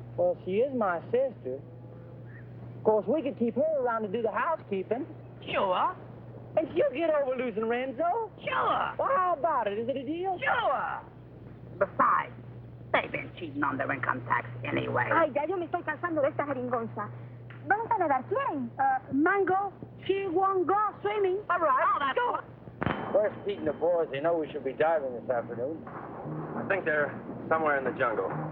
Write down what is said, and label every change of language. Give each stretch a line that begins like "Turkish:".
English: Well, she is my sister. Of course, we could keep her around to do the housekeeping. Sure. And she'll get over losing Renzo. Sure. Well, how about it? Is it a deal? Sure. Besides, they've been cheating on their income tax anyway.
Spanish: Ay, ya yo me estoy cansando de esta jeringonza. ¿Dónde está Nedar? ¿Quién?
English: Mango, she won't go swimming. All right. Oh, that's Sure. Where's Pete and the boys? They know we should be diving this afternoon. I think they're somewhere in the jungle.